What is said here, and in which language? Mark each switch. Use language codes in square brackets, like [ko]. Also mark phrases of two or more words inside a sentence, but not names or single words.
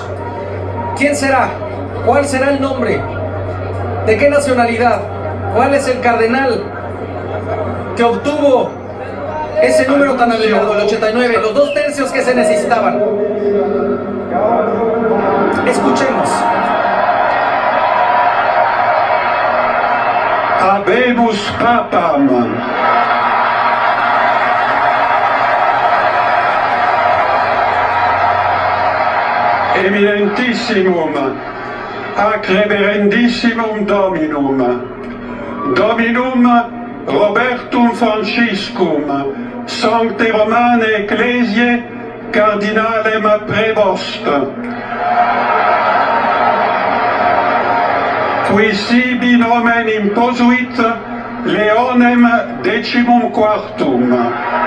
[es] ¿Quién será? ¿Cuál será el nombre? ¿De qué nacionalidad? ¿Cuál es el cardenal que obtuvo ese número tan elevado, el 89, los 2 tercios que se necesitaban? Escuchemos. [la] Habemus Papam. Eminentissimum, ac reverendissimum Dominum, Dominum Robertum Franciscum, Sancte Romane Ecclesiae, Cardinalem Prevost, qui sibi nomen imposuit Leonem XIV.